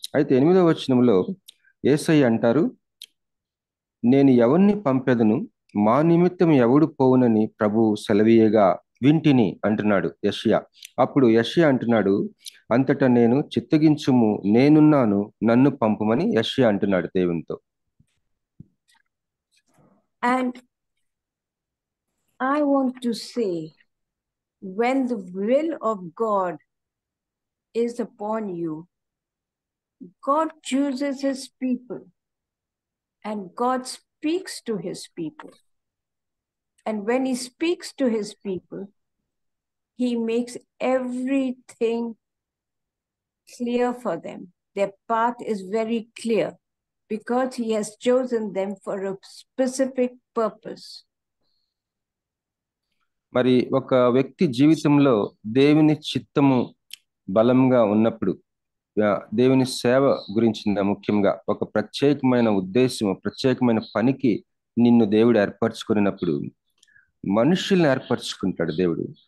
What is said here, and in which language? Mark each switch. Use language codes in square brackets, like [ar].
[te] అయితే 8వ వచనంలో యేసయ్య అంటారు, నేను ఎవరిని పంపెదను, మా నిమిత్తం ఎవడు పోవునని ప్రభు సెలవీయగా వింటిని అంటున్నాడు యెషయా. అప్పుడు యెషయా అంటున్నాడు, అంతటా నేను చిత్తగించుము, నేనున్నాను, నన్ను పంపుమని యెషయా అంటున్నాడు దేవునితో. [en] And I want to say, when the will of God is upon you, God chooses his people and God speaks to his people. And when he speaks to his people, he makes everything clear for them. Their path is very clear because he has chosen them for a specific purpose. [te] మరి ఒక వ్యక్తి జీవితంలో దేవుని చిత్తము బలంగా ఉన్నప్పుడు, దేవుని సేవ గురించి ముఖ్యంగా ఒక ప్రత్యేకమైన ఉద్దేశము, ప్రత్యేకమైన పనికి నిన్ను దేవుడు ఏర్పరచుకున్నప్పుడు మనుషుల్ని ఏర్పరచుకుంటాడు దేవుడు.